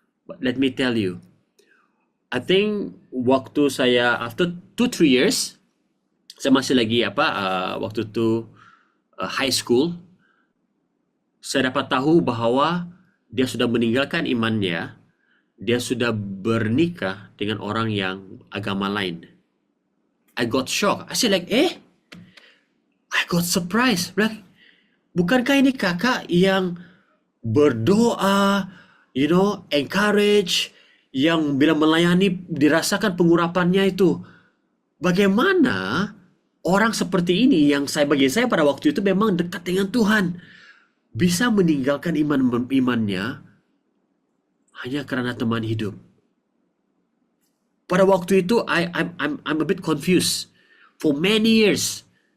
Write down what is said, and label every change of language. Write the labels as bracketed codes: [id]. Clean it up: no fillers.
[en] But let me tell you, I think [id] waktu saya [en] after 2-3 years, [id] saya masih lagi waktu itu [en] high school, [id] saya dapat tahu bahwa dia sudah meninggalkan imannya, dia sudah bernikah dengan orang yang agama lain. [en] I got shocked. I said like, I got surprised. Like, [id] bukankah ini kakak yang berdoa, [en] encourage, [id] yang bila melayani dirasakan pengurapannya itu. Bagaimana orang seperti ini yang bagi saya pada waktu itu memang dekat dengan Tuhan bisa meninggalkan imannya hanya karena teman hidup. Pada waktu itu [en] I'm a bit confused for many years.